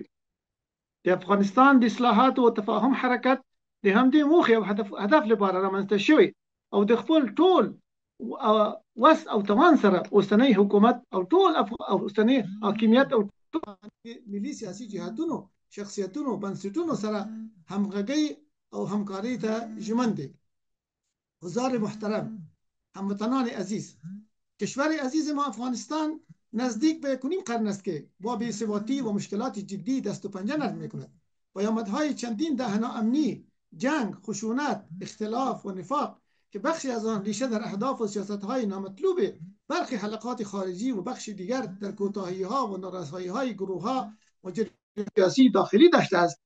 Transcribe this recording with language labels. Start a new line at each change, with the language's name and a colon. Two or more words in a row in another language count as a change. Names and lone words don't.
Pashto: د افغانستان د اصلاحاتو او تفاهم حرکت د همدې موخې او هدف لپاره رامنځته شوی، او د خپل ټول وس او توان سره اوسنی حکومت او ټول اوسنی حاکمیت او ملي سیاسي جهاتونو، شخصیتونو، بنسټونو سره همغږي او همکاری ته ژمن دی.
Persian: حضار محترم، هموطنان عزیز، کشور عزیز ما افغانستان نزدیک به 1.5 قرن است که با بی‌ثباتی و مشکلات جدی دست و پنجه نرم می‌کند. پیامدهای چندین دهه ناامنی، جنگ، خشونت، اختلاف و نفاق که بخشی از آن ریشه در اهداف و سیاست‌های نامطلوب برخی حلقات خارجی و بخشی دیگر در کوتاهی‌ها و نارسایی‌های گروه‌ها و سیاسی داخلی داشته است.